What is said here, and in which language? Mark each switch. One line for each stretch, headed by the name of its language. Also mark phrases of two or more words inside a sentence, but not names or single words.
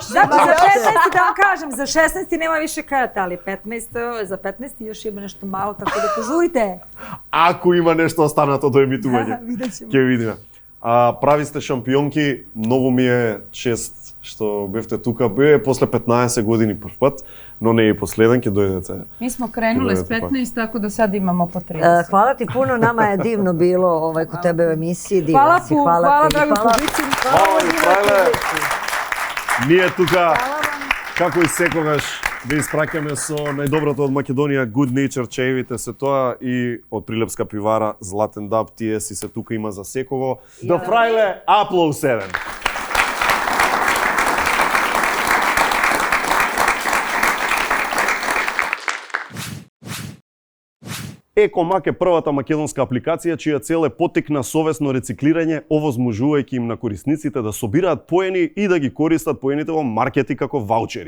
Serbian: Значи за 16 да вам кажем, за 16 нема више карата, али 15 за 15 још има нешто мало, така да пожурите.
Macedonian: Ако има нешто останато до емитување, Видеќемо. ќе видиме. Прави сте шампионки, многу ми е чест што бевте тука. Бе после 15 години прв пат, но не и последен, ќе дојдете.
Serbian: Mi smo krenule s 15, tako da sad imamo po 30. Hvala ti puno, nama je divno bilo kod tebe u emisiji. Hvala ti. Hvala drago publici. Hvala.
Macedonian: Ние тука, како и секогаш, да испраќаме со најдоброто од Македонија, Good Nature, чаевите се тоа, и од Прилепска пивара Златен Даб, тие си се тука има за секого. The Fraile, Aplo 7. Екомак е првата македонска апликација чија цел е поттикна совесно рециклирање, овозможувајќи им на корисниците да собираат поени и да ги користат поените во маркети како ваучери.